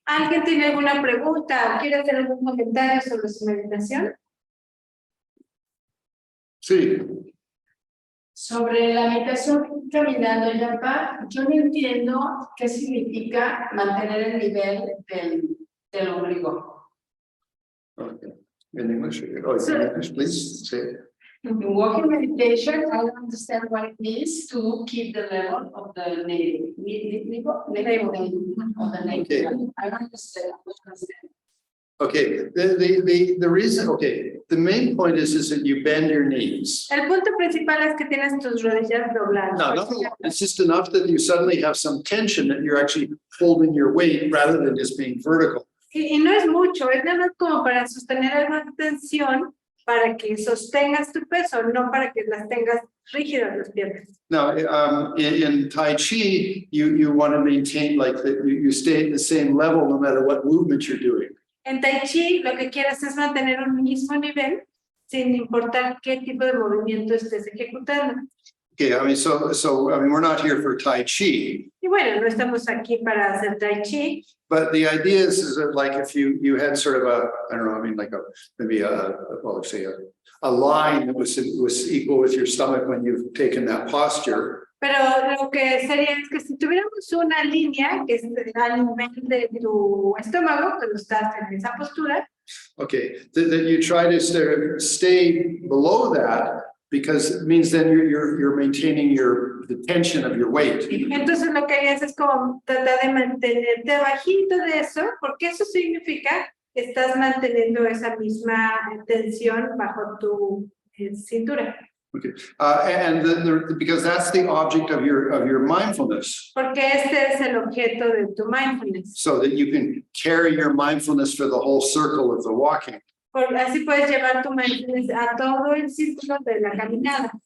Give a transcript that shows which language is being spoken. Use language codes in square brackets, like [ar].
[es] ¿Alguien tiene alguna pregunta o quiere hacer algún comentario sobre su meditación? Sí. Sobre la meditación caminando, Yapa, yo no entiendo qué significa mantener el nivel del ombligo. [en] Okay. In English, oh, in English, please say it. In walking meditation, I don't understand what it means to keep the level of the navel of the navel. Okay. I don't understand. Okay, the reason, okay, the main point is that you bend your knees. [es] El punto principal es que tienes tus rodillas dobladas. [en] No, it's just enough that you suddenly have some tension that you're actually holding your weight rather than just being vertical. [es] Y no es mucho, es nada más como para sostener alguna tensión, para que sostengas tu peso, no para que las tengas rígidas las piernas. [en] Now, in Tai Chi, you want to maintain like that you stay at the same level no matter what movement you're doing. [es] En Tai Chi lo que quieres es mantener un mismo nivel sin importar qué tipo de movimiento estés ejecutando. [en] Okay, I mean, so I mean, we're not here for Tai Chi. [es] Y bueno, no estamos aquí para hacer Tai Chi. [en] But the idea is that like if you had sort of a, I don't know, I mean like maybe well, let's say a line that was equal with your stomach when you've taken that posture. [es] Pero lo que sería es que si tuviéramos una línea que es al nivel de tu estómago, cuando estás en esa postura, [en] Okay, that you try to stay below that because it means then you're maintaining the tension of your weight. [es] entonces lo que harías es como tratar de mantenerte bajito de eso, porque eso significa que estás manteniendo esa misma tensión bajo tu cintura. [en] Okay, and because that's the object of your mindfulness. [es] Porque este es el objeto de tu mindfulness. [en] So that you can carry your mindfulness for the whole circle of the walking. [es] Así puedes llevar tu mindfulness a todo el círculo de la caminada.